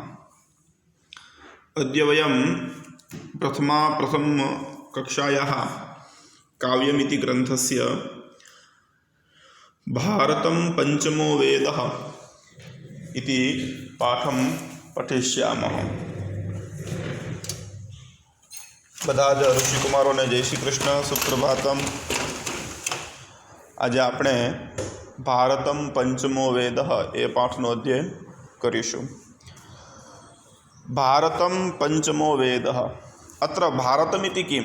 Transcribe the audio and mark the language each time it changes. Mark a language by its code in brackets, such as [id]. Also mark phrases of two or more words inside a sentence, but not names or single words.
[sa] अद्य वयं प्रथम कक्षायाः काव्यमिति ग्रन्थस्य भारतं पंचमो वेदः इति पाठं पठिष्यामः। [gu] બધા જ ઋષિકુમારોને જય શ્રી કૃષ્ણ, સુપ્રભાતમ। આજે આપણે ભારતમ પંચમો વેદ એ પાઠનો અધ્યયન કરીશું। [sa] ભારતમ પંચમો વેદ અત્ર ભારતમિતિ કિમ।